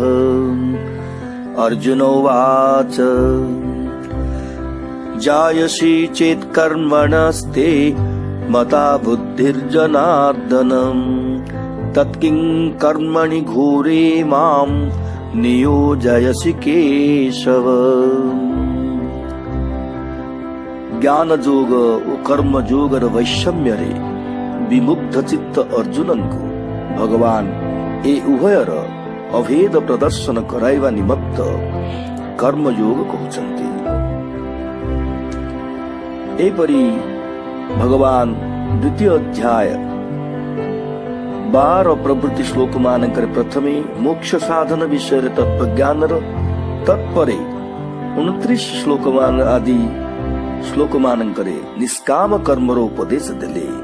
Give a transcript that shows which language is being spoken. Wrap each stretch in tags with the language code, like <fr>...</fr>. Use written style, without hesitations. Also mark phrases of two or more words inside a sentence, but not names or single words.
<sa>अर्जुन उवाच जायसि चेत् कर्मणस्ते मता बुद्धिर्जनार्दन तत्किं कर्मणि घोरे मां नियोजयसि केशव।</sa> <or>ଜ୍ଞାନ ଯୋଗ ଓ କର୍ମ ଯୋଗର ବୈଷମ୍ୟରେ ବିମୁଗ୍ଧ ଚିତ୍ତ ଅର୍ଜୁନଙ୍କୁ ଭଗବାନ ଏ ଉଭୟର ଅଭେଦ ପ୍ରଦର୍ଶନ କରାଇବା ନିମନ୍ତ କର୍ମଯୋଗ କହୁଛନ୍ତି। ଏପରି ଭଗବାନ ଦ୍ୱିତୀୟ ଅଧ୍ୟାୟ 12 ପ୍ରଭୃତି ଶ୍ଲୋକ ମାନଙ୍କରେ ପ୍ରଥମେ ମୋକ୍ଷ ସାଧନ ବିଷୟରେ ତତ୍ତ୍ୱଜ୍ଞାନର, ତତ୍ପରେ 29 ଶ୍ଲୋକ ଆଦି ଶ୍ଲୋକ ମାନଙ୍କରେ ନିଷ୍କାମ କର୍ମର ଉପଦେଶ ଦେଲେ।</or>